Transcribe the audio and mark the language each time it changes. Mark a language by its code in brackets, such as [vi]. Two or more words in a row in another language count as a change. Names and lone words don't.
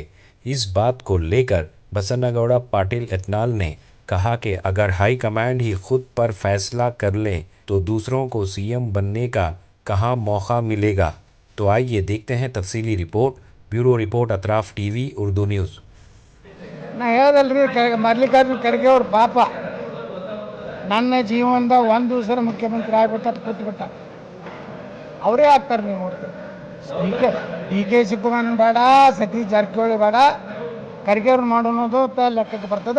[hi] इस बात को लेकर बसनगौड़ा पाटिल यत्नाल ने कहा कि अगर हाईकमांड ही खुद पर फैसला कर ले तो दूसरों को सीएम बनने का कहाँ मौका मिलेगा। तो आइए देखते हैं तफसीली रिपोर्ट। ब्यूरो रिपोर्ट अतराफ टीवी उर्दू न्यूज़। [kn] ನಾ ಹೇಳ್ದಲ್ರಿ ಮಲ್ಲಿಕಾರ್ಜುನ ಖರ್ಗೆ ಅವ್ರ ಪಾಪ ನನ್ನ ಜೀವನದ ಒಂದು ದಿವಸ ಮುಖ್ಯಮಂತ್ರಿ ಆಗ್ಬಿಟ್ಟ ಕೂತ್ಬಿಟ್ಟ. ಅವರೇ ಆಗ್ತಾರೆ. ನೀವು ನೋಡ್ತೀವಿ ಡಿ ಕೆ ಶಿವಕುಮಾರ್ ಬೇಡ, ಸತೀಶ್ ಜಾರಕಿಹೊಳಿ ಬೇಡ, ಖರ್ಗೆ ಅವ್ರು ಮಾಡೋದು ಲೆಕ್ಕಕ್ಕೆ ಬರ್ತದೆ.